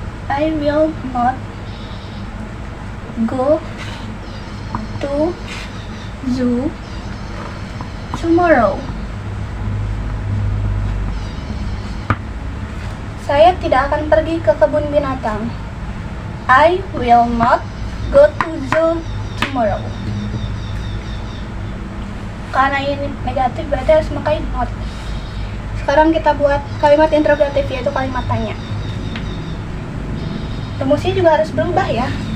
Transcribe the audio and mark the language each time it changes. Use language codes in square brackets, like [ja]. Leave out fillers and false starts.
[en] I will not go to zoo tomorrow. [id] Saya tidak akan pergi ke kebun binatang. [en] I will not go to zoo tomorrow. [id] Karena ini negatif berarti harus memakai not. Sekarang kita buat kalimat interrogatif, yaitu kalimat tanya. Rumusnya juga harus berubah ya.